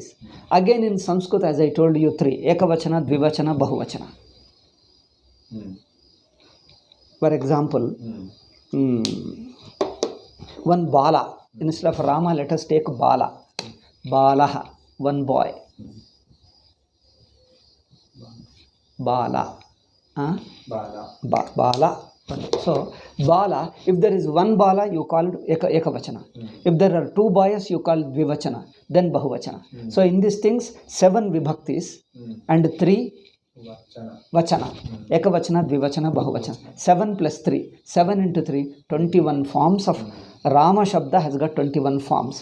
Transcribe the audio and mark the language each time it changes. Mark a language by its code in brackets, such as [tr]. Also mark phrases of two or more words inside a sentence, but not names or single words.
[en] Again in Sanskrit, as I told you, 3. [sa] Ekavachana, Dvivachana, Bahuvachana. [en] For example, one Bala. Instead of Rama, let us take Bala. Balaha, one boy. Bala. Bala. So, Bala, if there is one Bala, you call it Ekavachana. If there are 2 boys, you call it Dvivachana, then Bahuvachana. So, in these things, 7 Vibhaktis and 3 Vachana. [sa] Ekavachana, Dvivachana, Bahuvachana. [en] 7 plus 3. 7 into 3, 21 forms of [sa] Rama Shabda [en] has got 21 forms.